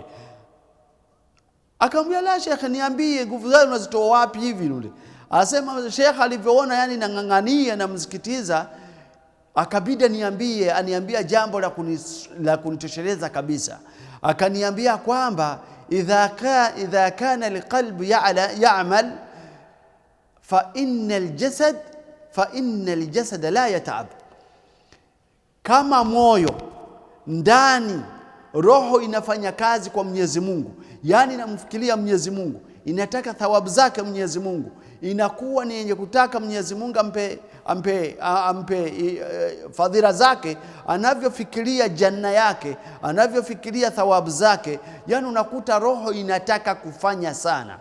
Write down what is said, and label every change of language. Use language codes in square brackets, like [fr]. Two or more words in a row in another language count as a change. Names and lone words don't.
[sw] Akamwambia la Sheikh, niambie nguvu zako unazitoa wapi hivi nule? Anasema Sheikh alivyoona yani nangangania na msikitiza, akabidi aniambia jambo la kunitosheleza kabisa. Akaniambia kwamba [ar] إذا كان القلب يعمل فإن الجسد لا يتعب. [sw] Kama moyo ndani, roho inafanya kazi kwa Mwenyezi Mungu, yani inamfikiria Mwenyezi Mungu, inataka thawabu zake Mwenyezi Mungu, inakuwa ni yenye kutaka Mwenyezi Mungu ampe fadhila zake, anavyofikiria janna yake, anavyofikiria thawabu zake, yani unakuta roho inataka kufanya sana.